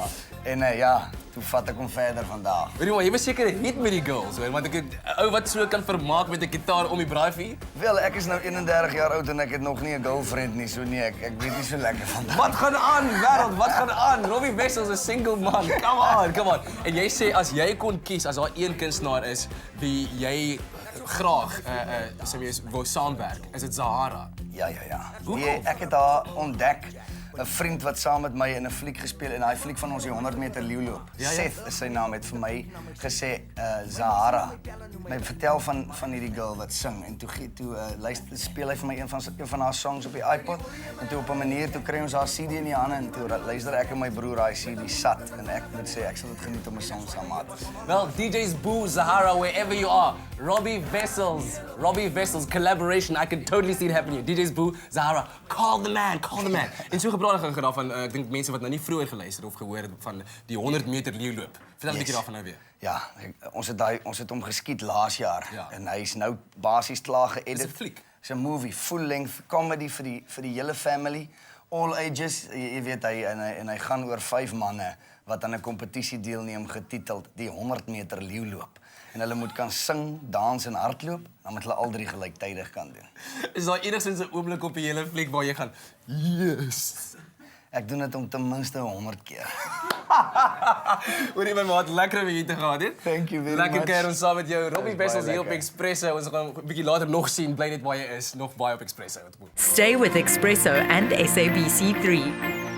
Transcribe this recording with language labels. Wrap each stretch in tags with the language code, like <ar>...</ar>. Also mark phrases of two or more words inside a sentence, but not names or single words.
<af>En ja, toe vat ek hom verder vandag. Weet jy maar, jy was seker 'n hit met die girls, hoor, want ek 'n ou wat so kan vermaak met 'n gitaar om die braaivuur. Wel, ek is nou 31 jaar oud en ek het nog nie 'n girlfriend nie, so nee, ek weet nie so lekker vandag. Wat gaan aan, wêreld? Wat gaan aan? Robbie Wessels is 'n single man.</af> <en>Come on.</en> <af>En jy sê as jy kon kies, as daar een kunstenaar is wie jy graag wou saamwerk, is dit Zahara. Ja. Nee, ek het haar ontdek. 'n Vriend wat saam met my in 'n fliek gespeel en daai fliek van ons die 100 meter leeuloop. Ja. Seth is sy naam, het vir my gesê Zahara. My vertel van hierdie girl wat sing en toe speel hy vir my een van haar songs op die iPod en toe op 'n manier toe kry ons haar CD in die hande en toe luister ek en my broer daai CD sat en ek moet sê ek sal dit geniet om 'n song saam met.</af> <en>Well, DJ's Boo, Zahara, wherever you are. Robbie Wessels collaboration. I can totally see it happening. DJ's Boo, Zahara, call the man.</en> <af>En so gepraat gaan gedaan van ek dink mense wat nou nie vroeër geluister of gehoor het van die 100 meter leeuloop. Vertel 'n bietjie daarvan nou weer. Ja, ons het hom geskiet laas jaar en hy is nou basies klaar geëdit. Dis 'n fliek. Dis 'n</af> <en>movie, full length comedy</en> <af>vir die hele</af> <en>family, all ages.</en> <af>Jy weet hy gaan oor 5 manne wat aan 'n kompetisie deelneem getiteld die 100 meter leeuloop. En hulle moet kan sing, dans en hardloop, dan moet hulle al 3 gelyktydig kan doen. Is daar enigstens 'n oomblik op die hele fliek waar jy gaan, yes. Ek doen dit om ten minste 100 keer. Hoorie my maat, lekker om hier te gehad het.</af> <en>Thank you very much.</en> <af>Lekker keer ons saam met jou. Robbie Wessels hier op lekker. Expresso. Ons gaan 'n bietjie later nog sien, bly net waar jy is, nog baie op Expresso.</af> <en>Stay with Expresso and SABC3.</en>